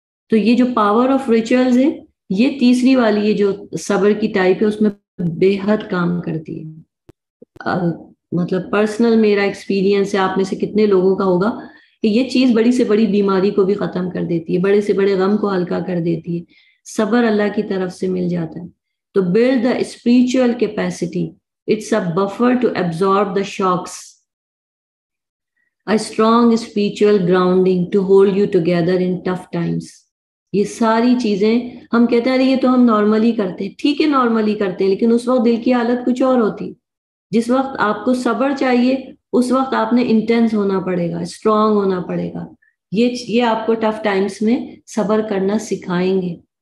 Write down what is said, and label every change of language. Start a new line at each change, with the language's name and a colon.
Urdu: تو یہ جو پاور آف ریچولز ہے، یہ تیسری والی یہ جو صبر کی ٹائپ ہے، اس میں بے حد کام کرتی ہے. مطلب پرسنل میرا ایکسپیرینس ہے، آپ میں سے کتنے لوگوں کا ہوگا کہ یہ چیز بڑی سے بڑی بیماری کو بھی ختم کر دیتی ہے، بڑے سے بڑے غم کو ہلکا کر دیتی ہے. صبر اللہ کی طرف سے مل جاتا ہے.
English: تو build the spiritual capacity. It's a buffer to absorb the shocks. A strong spiritual grounding to hold you together in tough times.
Urdu: یہ ساری چیزیں ہم کہتے ہیں یہ تو ہم نارملی کرتے ہیں. ٹھیک ہے نارملی کرتے ہیں، لیکن اس وقت دل کی حالت کچھ اور ہوتی. جس وقت آپ کو صبر چاہیے اس وقت آپ نے انٹینس ہونا پڑے گا، اسٹرانگ ہونا پڑے گا. یہ آپ کو ٹف ٹائمز میں صبر کرنا سکھائیں گے.